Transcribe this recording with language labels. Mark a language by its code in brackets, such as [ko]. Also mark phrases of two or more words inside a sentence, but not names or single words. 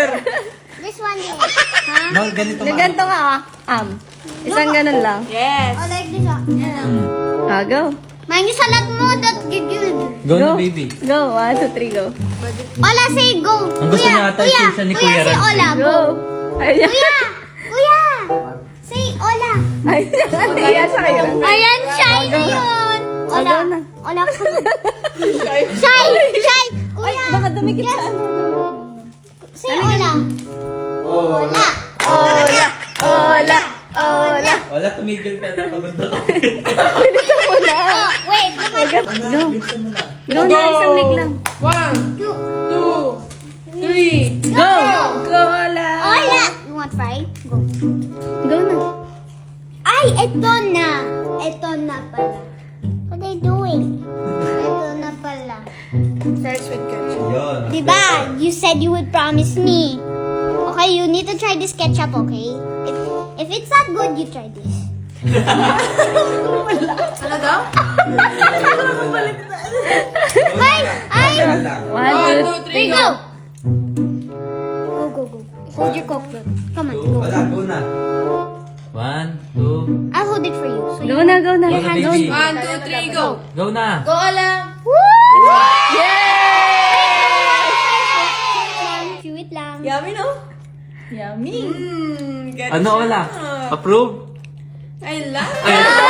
[en] This one here. Ha? [tl] No, ganito ka. Ganito nga, Isang ganun lang. [en] Yes! Oh, like this ha. Go. [tl] Mind yung salat mo, [en] that good. [tl] Go na, baby. [en] Go. 1, 2, 3, go. Ola, say go. [tl] Ang gusto niya ata yung siya ni Kuya [en] say Ran. Ola, go. Go. [tl] Ayan. [en] Kuya, say Ola. [tl] Ayan sa kayo. Ayan, shy na yun. [en] Ola, [tl] Go na. [en] Ola. Shy. Kuya. [tl] Baka dumikit sa ano. [en] Say Ola. Ola. Ola. Ola. Ola. [tl] Wala, tumigil ka na. Pagod na ako. Bilisan mo na. [en] Oh, wait. [tl] Go. Go na, isang leg lang. [en] 1, 2, 3, Go. Go, Ola. Ola. You want fry? Go. [tl] Go na. Ay, eto na. Eto na pala. [en] What are you doing? [tl] Eto na pala. [en] Starts with ketchup. [tl] Yun. Diba? [en] You said you would promise me. Okay, you need to try this ketchup, okay? If it's not good, you try this. [tl] Ano daw? Ay! [en] 1, 2, 3, go! Go. Hold your Coke doon. Come on, Two. go. [tl] Wala, go na. 1, 2. [en] I'll hold it for you. So [tl] Go na, go na. Go na, baby. [en] 1, 2, 3, go! [tl] Go na. [en] Go, Ola! [tl] Wait lang. [en] Yummy, no? Yummy! [tl] Ano, Ola? Approve? [en] I love Ay,